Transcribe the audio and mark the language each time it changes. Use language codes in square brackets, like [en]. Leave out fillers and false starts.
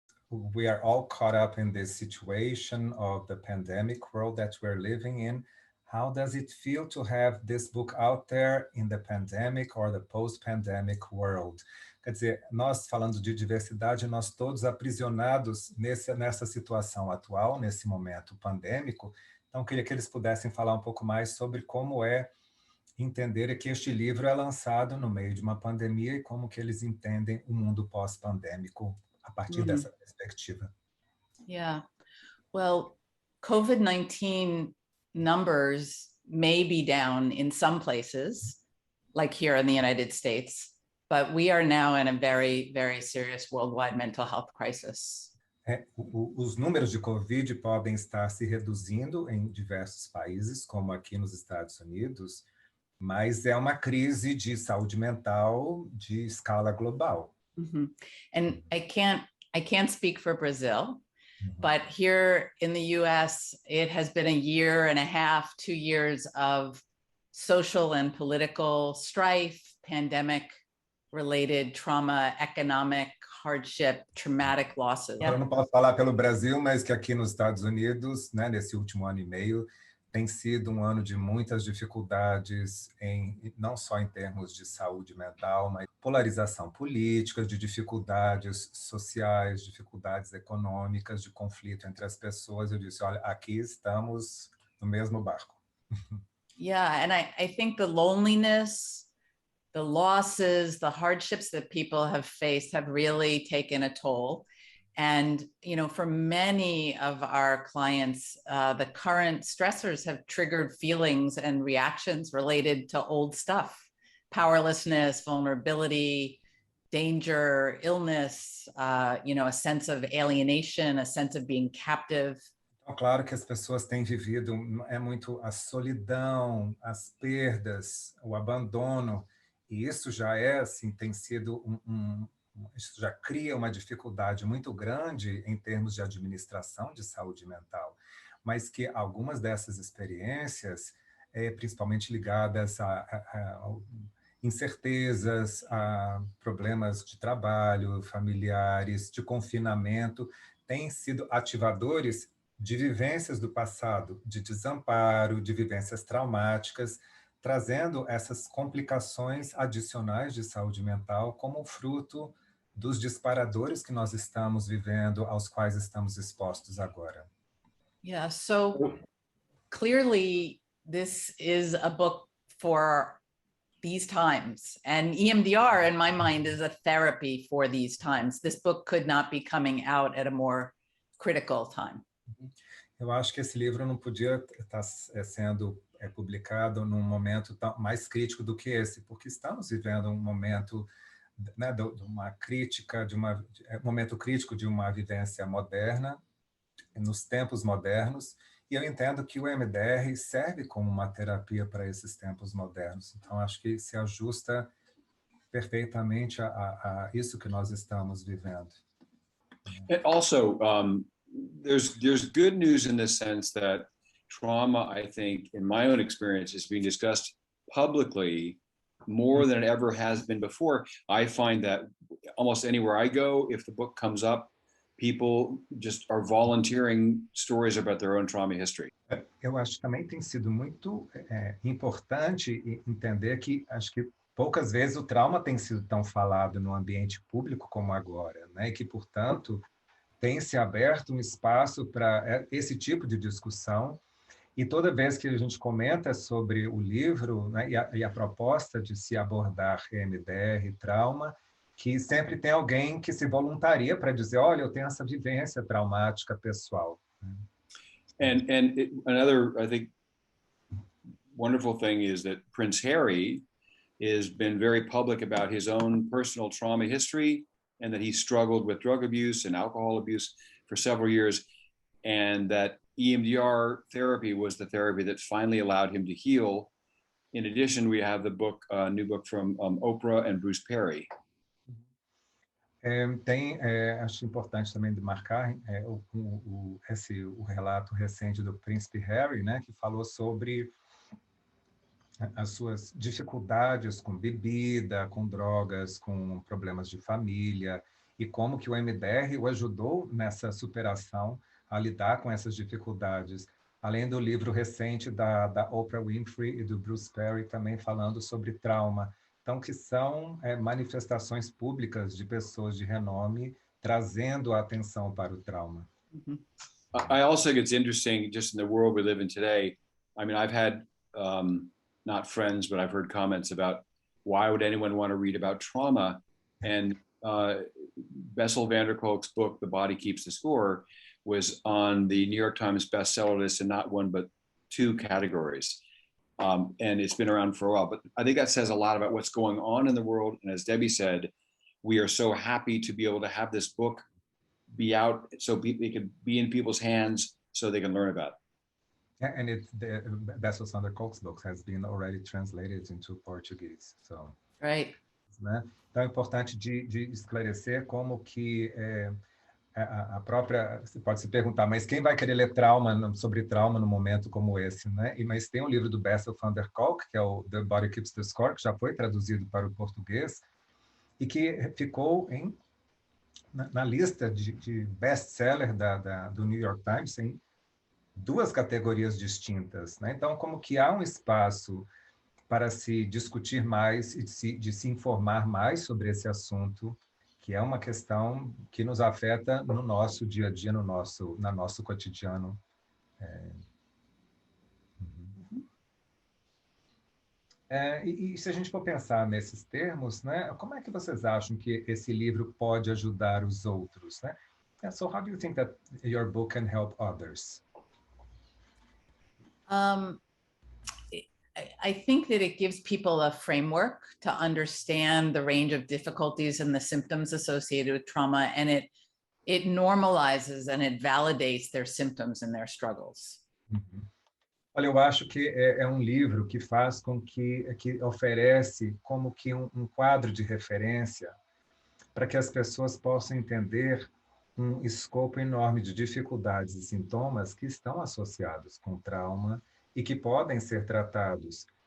[en] we are all caught up in this situation of the pandemic world that we're living in. How does it feel to have this book out there in the pandemic or the post-pandemic world? [pt] Quer dizer, nós falando de diversidade, nós todos aprisionados nessa situação atual, nesse momento pandêmico. Então, queria que eles pudessem falar um pouco mais sobre como é entender que este livro é lançado no meio de uma pandemia e como que eles entendem o mundo pós-pandêmico a partir dessa perspectiva. [en] Yeah, well, COVID-19 numbers may be down in some places, like here in the United States, but we are now in a very, very serious worldwide mental health crisis. [pt] Os números de Covid podem estar se reduzindo em diversos países, como aqui nos Estados Unidos, mas é uma crise de saúde mental de escala global. [en] And I can't speak for Brazil, but here in the US, it has been a year and a half, 2 years of social and political strife, pandemic-related trauma, economic hardship, traumatic losses. [pt] Eu não posso falar pelo Brasil, mas que aqui nos Estados Unidos, né, nesse último ano e meio, tem sido um ano de muitas dificuldades, não só em termos de saúde mental, mas polarização política, de dificuldades sociais, dificuldades econômicas, de conflito entre as pessoas. Eu disse, olha, aqui estamos no mesmo barco. [en] Yeah, and I think the loneliness, the losses, the hardships that people have faced have really taken a toll. And, you know, for many of our clients, the current stressors have triggered feelings and reactions related to old stuff, powerlessness, vulnerability, danger, illness, you know, a sense of alienation, a sense of being captive. [pt] Então, claro que as pessoas têm vivido muito a solidão, as perdas, o abandono, e isso já assim, tem sido isso já cria uma dificuldade muito grande em termos de administração de saúde mental, mas que algumas dessas experiências, principalmente ligadas a incertezas, a problemas de trabalho, familiares, de confinamento, têm sido ativadores de vivências do passado, de desamparo, de vivências traumáticas, trazendo essas complicações adicionais de saúde mental como fruto dos disparadores que nós estamos vivendo, aos quais estamos expostos agora. [en] Yeah, so clearly this is a book for these times, and EMDR, in my mind, is a therapy for these times. This book could not be coming out at a more critical time. [pt] Eu acho que esse livro não podia estar sendo publicado num momento mais crítico do que esse, porque estamos vivendo um momento, né, de uma crítica, momento crítico de uma vivência moderna, nos tempos modernos, e eu entendo que o EMDR serve como uma terapia para esses tempos modernos. Então, acho que se ajusta perfeitamente a isso que nós estamos vivendo. [en] And also, there's good news in the sense that trauma, I think, in my own experience, is being discussed publicly more than it ever has been before. I find that almost anywhere I go, if the book comes up, people just are volunteering stories about their own trauma history. [pt] Eu acho que também tem sido muito importante entender que acho que poucas vezes o trauma tem sido tão falado no ambiente público como agora, né? E que, portanto, tem se aberto um espaço para esse tipo de discussão. E toda vez que a gente comenta sobre o livro, né, e a proposta de se abordar EMDR e trauma, que sempre tem alguém que se voluntaria para dizer, olha, eu tenho essa vivência traumática pessoal. [en] And another, I think, wonderful thing is that Prince Harry has been very public about his own personal trauma history, and that he struggled with drug abuse and alcohol abuse for several years, and that EMDR therapy was the therapy that finally allowed him to heal. In addition, we have the book, new book from Oprah and Bruce Perry. [pt] Acho importante também de marcar o relato recente do Príncipe Harry, né, que falou sobre as suas dificuldades com bebida, com drogas, com problemas de família, e como que o EMDR o ajudou nessa superação, a lidar com essas dificuldades. Além do livro recente da Oprah Winfrey e do Bruce Perry, também falando sobre trauma. Então, que são manifestações públicas de pessoas de renome trazendo a atenção para o trauma. [en] I also think it's interesting, just in the world we live in today. I mean, I've had not friends, but I've heard comments about why would anyone want to read about trauma? And Bessel van der Kolk's book, The Body Keeps the Score, was on the New York Times bestseller list in not one, but 2 categories. And it's been around for a while. But I think that says a lot about what's going on in the world. And as Debbie said, we are so happy to be able to have this book be out so it can be in people's hands so they can learn about it. Yeah, and the Bessel van der Kolk's book has been already translated into Portuguese. So, Right. [pt] Né? Então é importante de esclarecer como que a própria... Você pode se perguntar, mas quem vai querer ler sobre trauma num momento como esse? Né? Mas tem um livro do Bessel van der Kolk, que é o The Body Keeps the Score, que já foi traduzido para o português, e que ficou na lista de best-seller do New York Times em 2 categorias distintas. Né? Então, como que há um espaço para se discutir mais e de se informar mais sobre esse assunto, que é uma questão que nos afeta no nosso dia a dia, no nosso cotidiano. E se a gente for pensar nesses termos, né, como é que vocês acham que esse livro pode ajudar os outros? Né? [en] So how do you think that your book can help others? I think that it gives people a framework to understand the range of difficulties and the symptoms associated with trauma, and it normalizes and it validates their symptoms and their struggles. Uhum. [pt] Olha, eu acho que é um livro que faz com que oferece como que um quadro de referência para que as pessoas possam entender um escopo enorme de dificuldades e sintomas que estão associados com trauma e que podem ser tratados.